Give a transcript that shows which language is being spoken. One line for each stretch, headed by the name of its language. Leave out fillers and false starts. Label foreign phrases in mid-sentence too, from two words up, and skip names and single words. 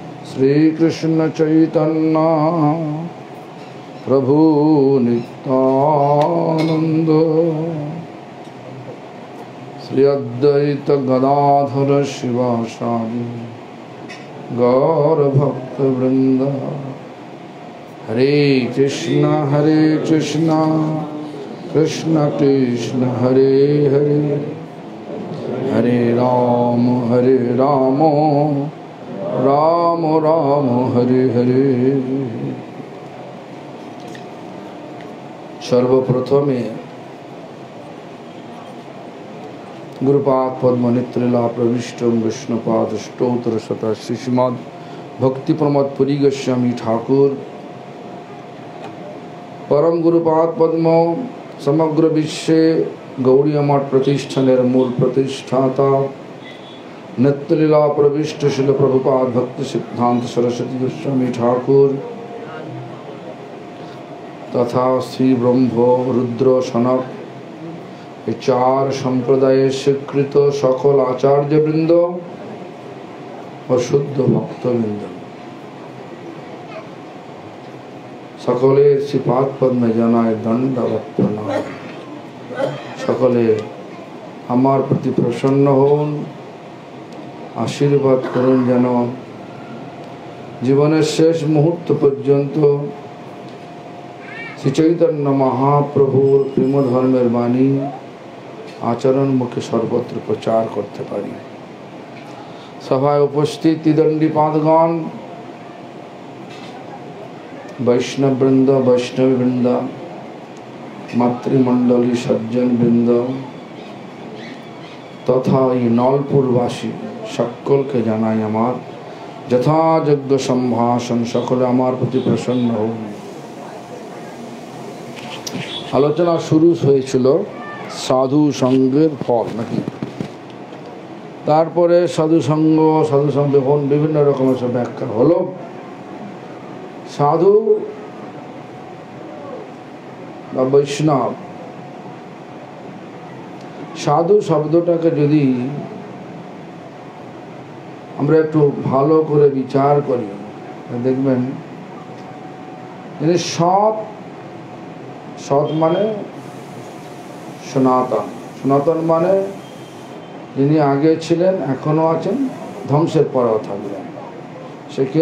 Sanskrit: श्री कृष्ण चैतन्य प्रभु नित्यानंद श्री अद्वैत गदाधर शिवासादि गौर भक्त वृंद। हरे कृष्ण कृष्ण कृष्ण हरे हरे, हरे राम राम राम हरे हरे।
Bangla: সর্বপ্রথমে গুরুপাদ পদ্ম নিত্রিলা প্রবিষ্টম বিষ্ণুপাদ স্তোত্র শত শ্রীমদ্ ভক্তি প্রমোদ পুরী গোস্বামী ঠাকুর পরম গুরুপাদ পদ্ম সমগ্র বিশ্বে গৌড়ীয় মঠ প্রতিষ্ঠানের মূল প্রতিষ্ঠাতা নিত্যলীলা প্রবিষ্ট শিল প্রভুপাদ ভক্তি সিদ্ধান্ত সরস্বতী গোস্বামী ঠাকুর তথা শ্রী ব্রহ্ম রুদ্র সনক চার সম্প্রদায় স্বীকৃত সকল আচার্য বৃন্দ আর শুদ্ধ ভক্তবৃন্দ সকলে শ্রীপাদ পদ্মে জানায় দণ্ডবৎ প্রণাম। সকলে হমার প্রতি প্রসন্ন হোন, আশীর্বাদ করুন যেন জীবনের শেষ মুহূর্ত পর্যন্ত শ্রী চৈতন্য মহাপ্রভুর প্রেম ধর্মের বাণী আচরণ মুখে সর্বত্র প্রচার করতে পারি। সভায় উপস্থিত ত্রিদণ্ডী পাদগণ, বৈষ্ণব বৃন্দ, বৈষ্ণবী বৃন্দ, মাতৃমণ্ডলী সজ্জন বৃন্দ তথা যে নলপুরবাসী সকলকে জানাই আমার যথাযোগ্য সম্ভাষণ। সকলে আমার প্রতি প্রসন্ন হও। আলোচনা শুরু হয়েছিল সাধু সঙ্গের ফল নাকি, তারপরে সাধু সঙ্গ এখন বিভিন্ন রকমের সব ব্যাখ্যা হলো। साधु বা বৈষ্ণব, সাধু শব্দটাকে যদি আমরা একটু ভালো করে বিচার করি দেখবেন যিনি সৎ, সৎ মানে সনাতন, সনাতন মানে যিনি আগে ছিলেন এখনো আছেন ধ্বংসের পরেও থাকবেন, সে কে?